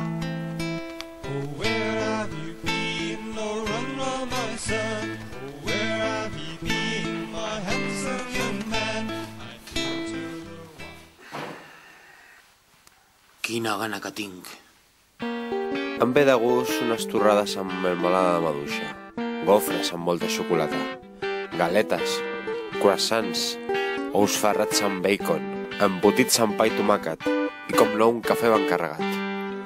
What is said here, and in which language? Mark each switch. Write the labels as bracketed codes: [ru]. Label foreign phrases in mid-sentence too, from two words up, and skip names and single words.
[en] Oh, where have you been? Oh, run, run, my son. Oh, where have you been, my handsome young man? I flew to the wild. [ca] Quina gana que tinc. Em ve de gust unes torrades amb melmelada de maduixa, gofres amb molta xocolata, galetes, croissants, ous ferrats amb bacon, embotits amb pa i tomàquet i, com no, un cafè ben carregat.